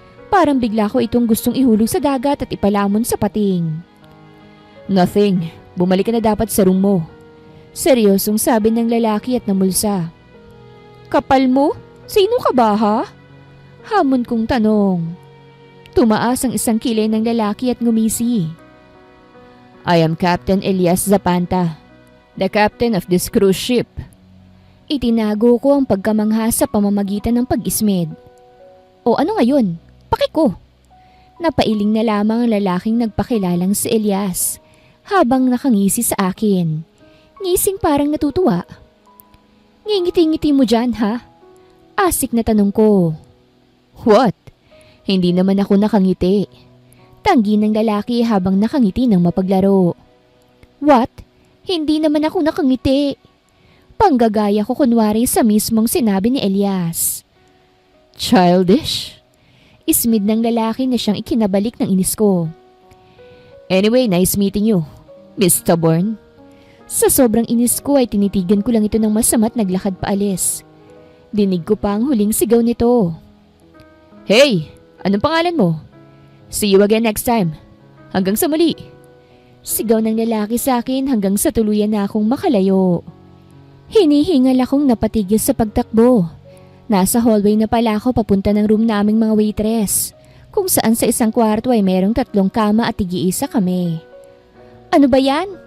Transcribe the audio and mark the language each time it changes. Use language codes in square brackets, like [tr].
[tl] Parang bigla ko itong gustong ihulog sa dagat at ipalamon sa pating. [en] Nothing. [tl] Bumalik ka na dapat sa room mo. Seryosong sabi ng lalaki at namulsa. Kapal mo? Sino ka ba ha? Hamon kong tanong. Tumaas ang isang kilay ng lalaki at ngumisi. [en] I am Captain Elias Zapanta, the captain of this cruise ship. [tl] Itinago ko ang pagkamangha sa pamamagitan ng pag-ismid. O ano ngayon? Pakiko! Napailing na lamang ang lalaking nagpakilalang si Elias habang nakangisi sa akin. Ngising parang natutuwa. Ngingiti-ngiti mo dyan ha? Asik na tanong ko. [en] What? [tl] Hindi naman ako nakangiti. Tanggi ng lalaki habang nakangiti ng mapaglaro. [en] What? [tl] Hindi naman ako nakangiti. Panggagaya ko kunwari sa mismong sinabi ni Elias. [en] Childish? [tl] Ismid ng lalaki na siyang ikinabalik ng inis ko. [en] Anyway, nice meeting you, Miss Stubborn. [tl] Sa sobrang inis ko ay tinitigan ko lang ito ng masama't naglakad paalis. Dinig ko pa ang huling sigaw nito. Hey, anong pangalan mo? [en] See you again next time. [tl] Hanggang sa muli. Sigaw ng lalaki sa akin hanggang sa tuluyan na akong makalayo. Hinihingal akong napatigil sa pagtakbo. Nasa hallway na pala ako papunta ng room naming mga waitress, kung saan sa isang kwarto ay merong 3 kama at tig-iisa kami. Ano ba yan?